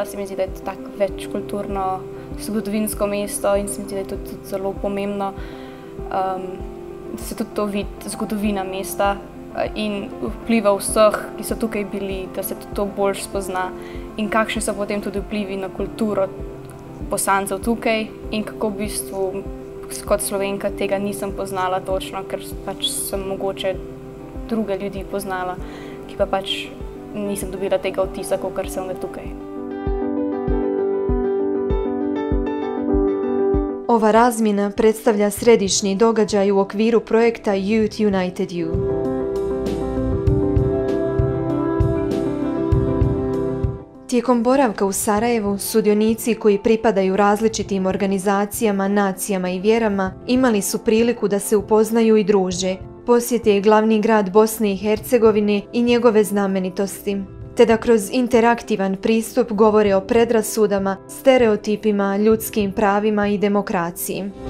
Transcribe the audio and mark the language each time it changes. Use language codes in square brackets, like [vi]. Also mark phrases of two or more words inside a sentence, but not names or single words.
[sl] Se mi zdi, da je to tako večkulturno zgodovinsko mesto in se mi zdi, da je tudi zelo pomembno, da se tudi to vidi, zgodovina mesta in vpliva vseh, ki so tukaj bili, da se tudi to bolj spozna in kakšni so potem tudi vplivi na kulturo Bosancev tukaj in kako v bistvu kot Slovenka tega nisem poznala točno, ker pač sem mogoče druge ljudi poznala, ki pa pač nisem dobila tega vtisa, kakor sem ga tukaj. [hr] Ova razmjena predstavlja središnji događaj u okviru projekta Youth United You. Tijekom boravka u Sarajevu, sudionici koji pripadaju različitim organizacijama, nacijama i vjerama imali su priliku da se upoznaju i druže, posjete glavni grad Bosne i Hercegovine i njegove znamenitosti, te da kroz interaktivan pristup govore o predrasudama, stereotipima, ljudskim pravima i demokraciji.